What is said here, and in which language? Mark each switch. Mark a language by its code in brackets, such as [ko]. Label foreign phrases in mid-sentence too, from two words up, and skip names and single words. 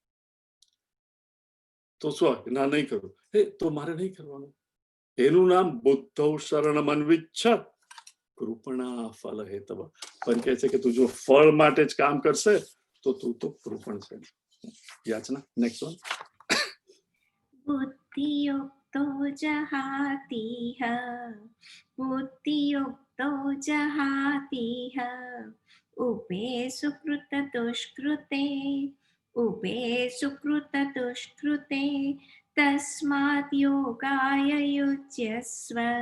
[gu] તો શું? ના, નહીં કરું. તો મારે નહીં કરવાનું. એનું નામ [sa] બુદ્ધૌ શરણમ અન્વિચ્છ કૃપણા ફલ હેતવ. [gu] પણ કહે છે કે તું જો ફળ માટે જ કામ કરશે તો તું તો કૃપણ છે. યાચના [en] next one. [sa] बुद्धियुक्तो जहातीह बुद्धियुक्तो जहातीह उभे सुकृत दुष्कृते तस्मात् योगाय युज्यस्व